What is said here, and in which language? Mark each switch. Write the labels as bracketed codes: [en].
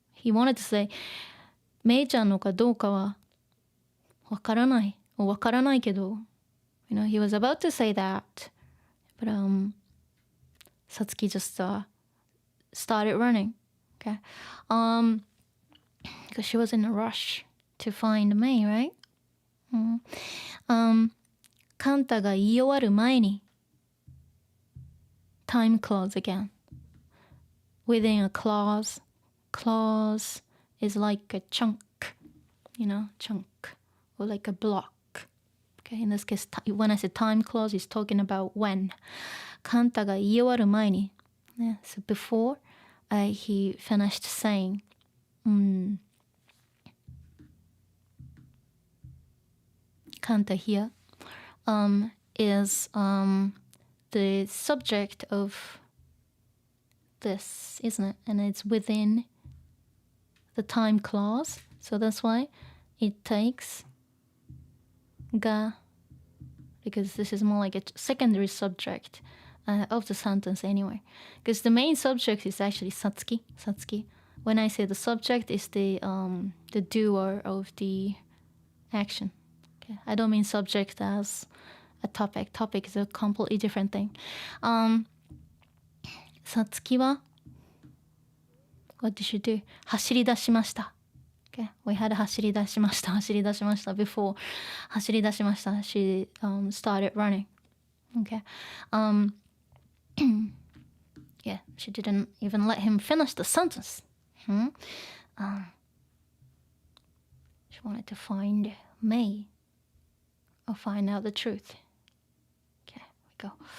[en] He wanted to say [ja] メイちゃんのかどうかはわからないけど [en] he was about to say that, but Satsuki just started running. Okay, because she was in a rush to find Mei, right? [ja] カンタが言い終わる前に [en] time clause again. Within a clause is like a chunk, chunk, or like a block. Okay, in this case, when I say time clause, it's talking about when. [ja] カンタが言い終わる前に、 [en] so before he finished saying. Kanta here is the subject of this, isn't it? And it's within the time clause. So that's why it takes ga, because this is more like a secondary subject of the sentence anyway. Because the main subject is actually Satsuki. When I say the subject is the doer of the action. Okay? I don't mean subject as a topic. Topic is a completely different thing. Satsuki wa, what did she do? [ja] 走り出しました。 [en] Okay, we had 走り出しました before. 走り出しました She started running. Okay. Yeah, she didn't even let him finish the sentence. She wanted to find May or find out the truth. Okay, we go.